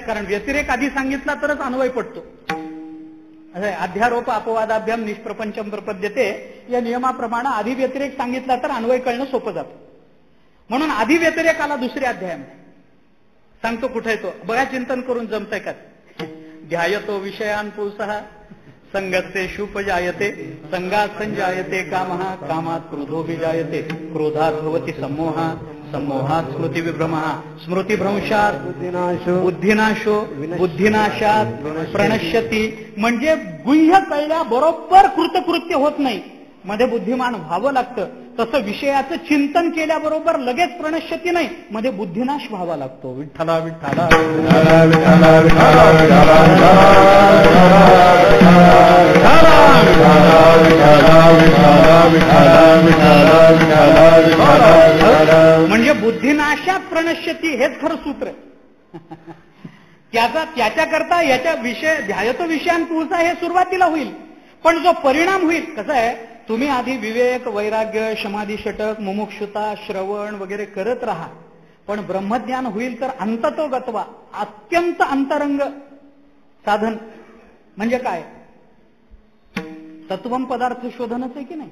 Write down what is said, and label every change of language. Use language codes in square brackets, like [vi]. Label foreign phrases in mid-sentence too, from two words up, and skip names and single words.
[mr] कारण व्यतिरेक आधी सांगितला तरच अन्वय पडतो. [sa] अध्यारोप अपवादाभ्याम निष्प्रपंचम प्रपद्यते [mr] या नियमाप्रमाणे आधी व्यतिरेक सांगितला तर अन्वय कळणं सोपं जातं. म्हणून आधी व्यतिरेक आला दुसऱ्या अध्यायामध्ये. सांगतो कुठे तो बघा, चिंतन करून जमतंय का. [sa] ध्यायतो विषयान पुरुषः संगत्ते शुपजायते, संगात संजायते कामः, कामात क्रोधो विजायते, क्रोधात भवति सम्मोहः, सम्मोहात स्मृती विभ्रमः, स्मृतिभ्रंशात बुद्धिनाशो, बुद्धिनाशात प्रणश्यती. [mr] म्हणजे गुह्य कळल्याबरोबर कृतकृत्य होत नाही, मध्ये बुद्धिमान व्हावं लागतं. तसं विषयाचं चिंतन केल्याबरोबर लगेच प्रणश्यती नाही, मध्ये बुद्धिनाश व्हावा लागतो. विठ्ठला विठ्ठला म्हणजे [sa] बुद्धिनाशात प्रणश्यती [mr] हेच खरं सूत्र. त्याच्याकरता याच्या विषय [sa] ध्यायतो विषयान पुरुषा [mr] हे सुरुवातीला होईल, पण जो परिणाम होईल कसं आहे, तुम्ही आधी विवेक, वैराग्य, समाधी षटक, मुमुक्षुता, श्रवण वगैरे करत राहा, पण ब्रह्मज्ञान होईल तर [sa] अंततो गत्वा, [mr] अत्यंत अंतरंग साधन. म्हणजे काय, तत्वम पदार्थ शोधनच आहे की नाही.